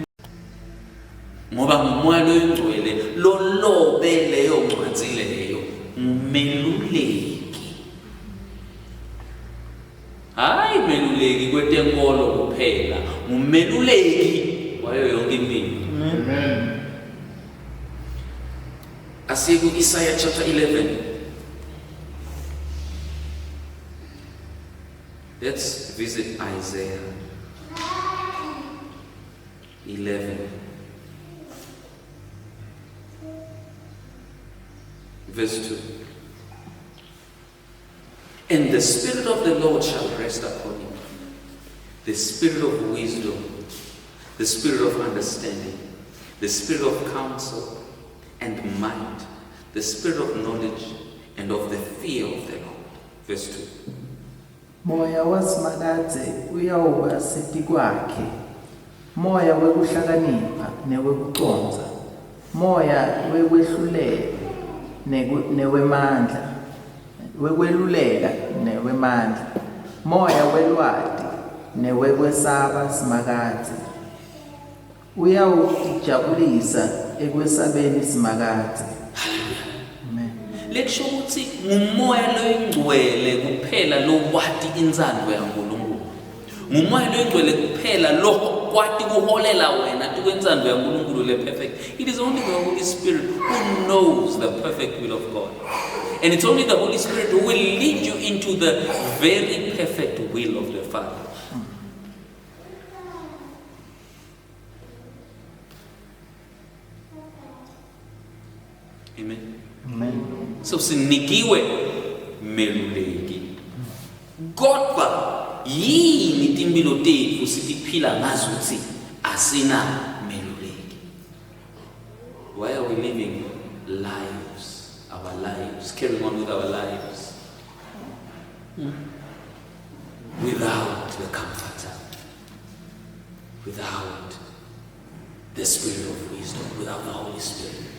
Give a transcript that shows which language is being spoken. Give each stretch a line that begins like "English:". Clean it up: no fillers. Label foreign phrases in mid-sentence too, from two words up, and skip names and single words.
Swati: Ngoba ngumoya loyingcwele lolobe leyo ncwanzi leyo ngumeluleki. Hayi meluleki kwetenkolo kuphela, ngumeluleki wayo yonke impilo. Amen. Asiye ku Isaiah chapter 11.
English: Let's visit Isaiah 11. Verse 2. And the Spirit of the Lord shall rest upon you, the Spirit of wisdom, the Spirit of understanding, the Spirit of counsel and might, the Spirit of knowledge and of the fear of the Lord. Verse 2.
Swati: moya wasimakadze uyawuba seti kwakhe, moya wekuhlakanipha newekucondza, moya wekwehlulela newemandla, wekweluleka newemandla, moya welwati newekwesaba simakadze, uyawutijabulisa ekwesabeni simakadze. Amen. Lekusho ukuthi ngumoya loyingcwele kuphela lowati inzalo yaNkulunkulu. Ngumoya loyingcwele kuphela lo kwati kuholela wena tikwenzando yaNkulunkulu le perfect.
English: It is only the Holy Spirit who knows the perfect will of God. And it's only the Holy Spirit who will lead you into the very perfect will of the Father. Amen. Amen.
Swati: So sinikiwe meluleki. Kodwa yini timphilo tethu sitiphila ngazo ukuthi asina meluleki?
English: Why are we living lives, our lives, carrying on with our lives without the Comforter, without the Spirit of wisdom, without the Holy Spirit?